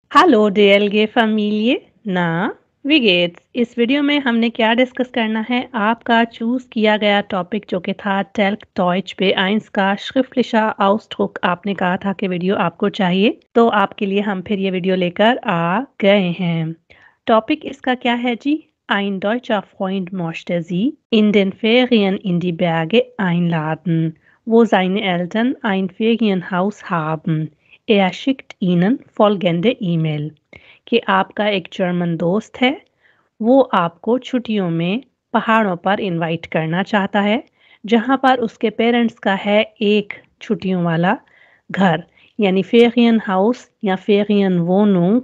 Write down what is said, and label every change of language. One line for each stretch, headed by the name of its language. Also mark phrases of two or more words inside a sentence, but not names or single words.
German: Hallo DLG Familie, na, wie geht's?
Hindi: इस वीडियो में हमने क्या डिस्कस करना है? आपका चूज़ किया गया टॉपिक जो कि था Telk Deutsch B1 का
German: schriftlicher Ausdruck।
Hindi: आपने कहा था कि वीडियो आपको चाहिए, तो आपके लिए हम फिर ये वीडियो लेकर आ गए हैं। टॉपिक इसका क्या है जी?
German: Ein deutscher Freund möchte sie in den Ferien in die Berge einladen, wo seine Eltern ein Ferienhaus haben. Er schickt Ihnen folgende
Hindi: ईमेल कि आपका एक जर्मन दोस्त है, वो आपको छुट्टियों में पहाड़ों पर इनवाइट करना चाहता है, जहाँ पर उसके पेरेंट्स का है एक छुट्टियों वाला घर, यानी
German: Ferienhaus
Hindi: या
German: Ferienwohnung.